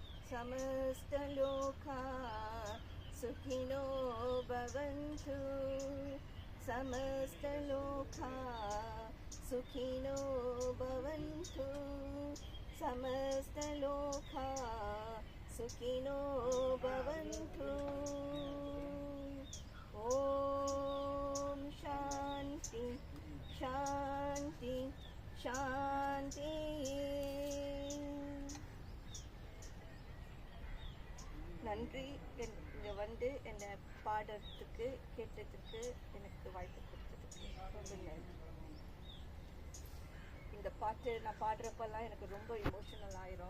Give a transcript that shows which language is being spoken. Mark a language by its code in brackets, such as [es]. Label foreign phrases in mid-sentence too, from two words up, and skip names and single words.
[sa] समस्तलोका सुखिनो भवन्तु समस्तलोका सुखिनो भवन्तु समस्तलोका सुखिनो भवन्तु ॐ शान्ति शान्ति शान्ति நன்றி. [ta] இங்கே வந்து என்னை பாடுறதுக்கு கேட்டதுக்கு எனக்கு வாய்ப்பு கொடுத்ததுக்கு ரொம்ப நன்றி. இந்த பாட்டு நான் பாடுறப்பெல்லாம் எனக்கு ரொம்ப இமோஷனல் ஆயிரும்.